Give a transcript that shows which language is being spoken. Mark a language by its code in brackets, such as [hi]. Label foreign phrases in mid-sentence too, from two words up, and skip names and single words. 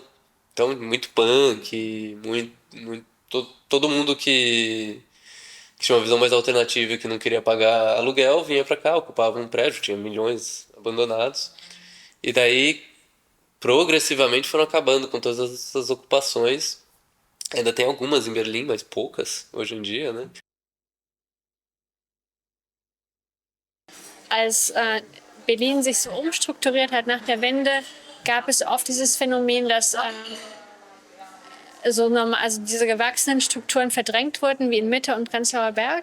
[pt] Então, muito punk, todo mundo que tinha uma visão mais alternativa e que não queria pagar aluguel, vinha pra cá, ocupava um prédio, tinha milhões abandonados. E daí, progressivamente, foram acabando com todas essas ocupações. Ainda tem algumas em Berlim, mas poucas hoje em dia, né? [de] Als Berlin sich so umstrukturiert hat nach der Wende, gab es oft dieses Phänomen, dass also diese gewachsenen Strukturen verdrängt wurden, wie in Mitte und Prenzlauer Berg.